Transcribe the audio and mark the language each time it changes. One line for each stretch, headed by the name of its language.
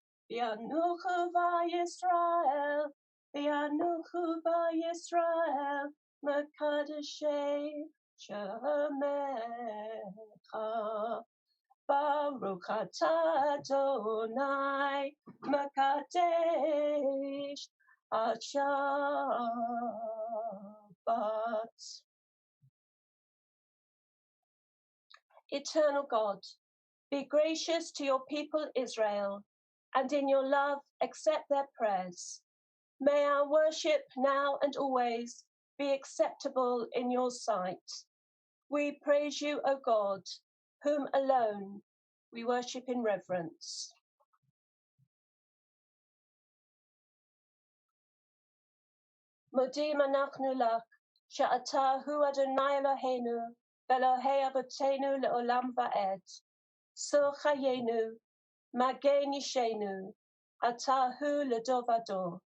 Hebrew: וינוחו בישראל, וינוחו בישראל, מקדשי שמך. ברוך אתה אדוני מקדש השבת.
English: Eternal God, be gracious to your people Israel, and in your love accept their prayers. May our worship now and always be acceptable in your sight. We praise you, O God, whom alone we worship in reverence.
Hebrew: מודים אנחנו לך, שאתה הוא אדוני אלוהינו, ואלוהי אבותינו לעולם ועד. צור חיינו, מגן אישנו, אתה הוא לדור ודור.